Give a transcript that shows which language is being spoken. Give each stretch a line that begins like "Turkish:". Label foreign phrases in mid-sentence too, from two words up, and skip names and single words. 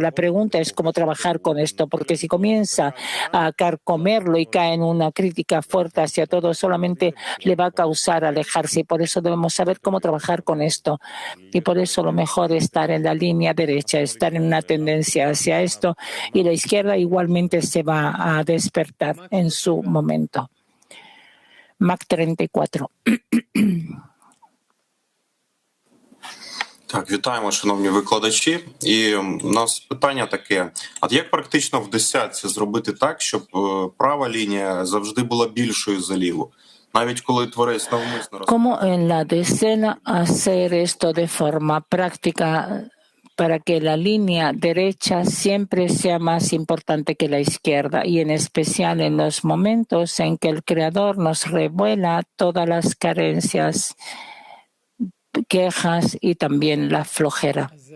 Spanish: La pregunta es cómo trabajar con esto, porque si comienza a carcomerlo y cae en una crítica fuerte hacia todo, solamente le va a causar alejarse, y por eso debemos saber cómo trabajar con esto. Y por eso lo mejor es estar en la línea derecha, estar en una tendencia hacia esto, y la izquierda igualmente se va a despertar en su momento. Mac 34.
Ukrainian: Так, вітаємо, шановні викладачі. І у нас питання таке. От як практично в десятці зробити так, щоб права лінія завжди була більшою за ліву? Навіть коли творець навмисно
Spanish: ¿Cómo en la decena hacer esto de forma práctica para que la línea derecha siempre sea más importante que la izquierda, y en especial en los momentos en que el Creador nos revela todas las carencias, quejas y también la flojera?